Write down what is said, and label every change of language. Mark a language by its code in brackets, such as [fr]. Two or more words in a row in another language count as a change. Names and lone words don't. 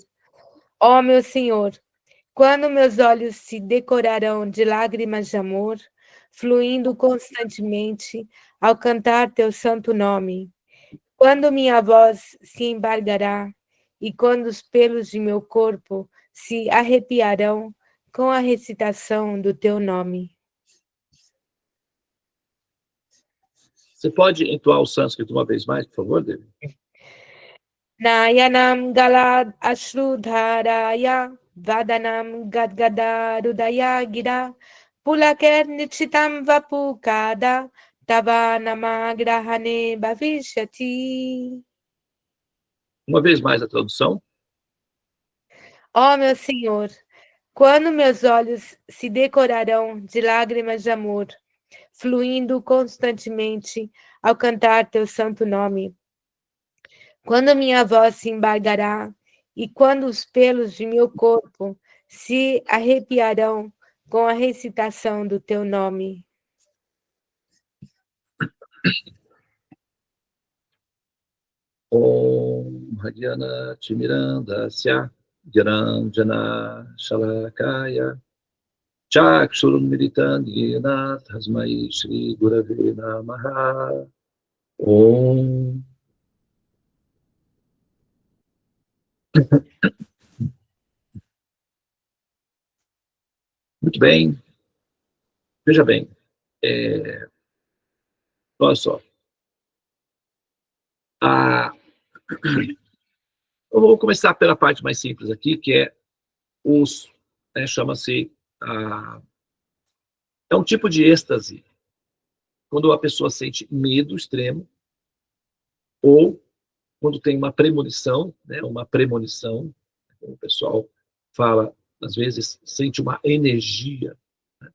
[pt] Ó meu Senhor, quando meus olhos se decorarão de lágrimas de amor, fluindo constantemente ao cantar teu santo nome, quando minha voz se embargará e quando os pelos de meu corpo se arrepiarão com a recitação do teu nome. Você pode entoar o sânscrito uma vez mais, por favor, Devi? [sa] Nayanam galad ashrudharaya vadanam gadgadarudaya gira pulaker nichitam vapukada tavanamagrahane bhavishyati. [pt] Uma vez mais a tradução. Ó meu Senhor, quando meus olhos se decorarão de lágrimas de amor, fluindo constantemente ao cantar teu santo nome, quando minha voz se embargará e quando os pelos de meu corpo se arrepiarão com a recitação do teu nome. [sa] Om Hagyana Timirandasya Gyananjana Shalakaya Chakshurumiritan Yena Tasmai Shri Gurave Namaha. [pt] Om. Muito bem. Veja bem. Olha só. Eu vou começar pela parte mais simples aqui, que é chama-se, é um tipo de êxtase, quando a pessoa sente medo extremo, ou quando tem uma premonição, né, como o pessoal fala, às vezes sente uma energia, né?